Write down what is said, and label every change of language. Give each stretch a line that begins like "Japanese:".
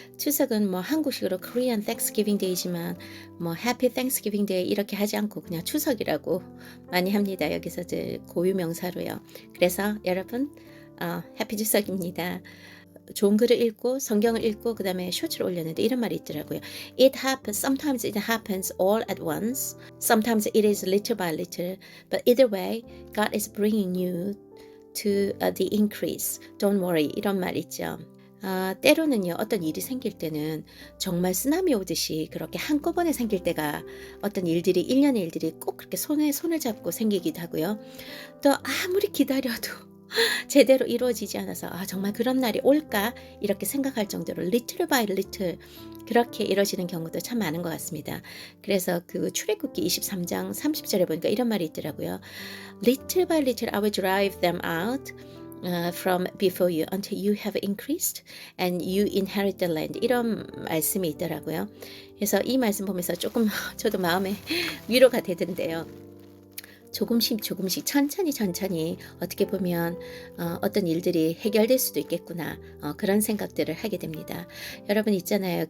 Korean: 추석은 뭐 한국식으로
English: Korean Thanksgiving Day
Korean: 지만 뭐
English: Happy Thanksgiving Day
Korean: 이렇게 하지 않고 그냥 추석이라고 많이 합니다. 여기서 이제 고유 명사로요. 그래서 여러분 해피 추석입니다. 좋은 글을 읽고 성경을 읽고 그다음에 쇼츠를 올렸는데 이런 말이 있더라고요.
English: It happens sometimes it happens all at once. Sometimes it is little by little. But either way, God is bringing you to the increase. Don't worry.
Korean: 이런 말 있죠. 때로는요, 어떤 일이 생길 때는 정말 쓰나미 오듯이 그렇게 한꺼번에 생길 때가 어떤 일들이, 일련의 일들이 꼭 그렇게 손에 손을 잡고 생기기도 하고요. 또 아무리 기다려도 제대로 이루어지지 않아서 정말 그런 날이 올까? 이렇게 생각할 정도로
English: little by little
Korean: 그렇게 이루어지는 경우도 참 많은 것 같습니다. 그래서 그 출애굽기 23장 30절에 보니까 이런 말이 있더라고요.
English: Little by little I will drive them out from before you until you have increased and you inherit the land.
Korean: 이런 말씀이 있더라고요. 그래서 이 말씀 보면서 조금 저도 마음에 위로가 되던데요. 조금씩 천천히 어떻게 보면 어떤 일들이 해결될 수도 있겠구나 그런 생각들을 하게 됩니다. 여러분 있잖아요.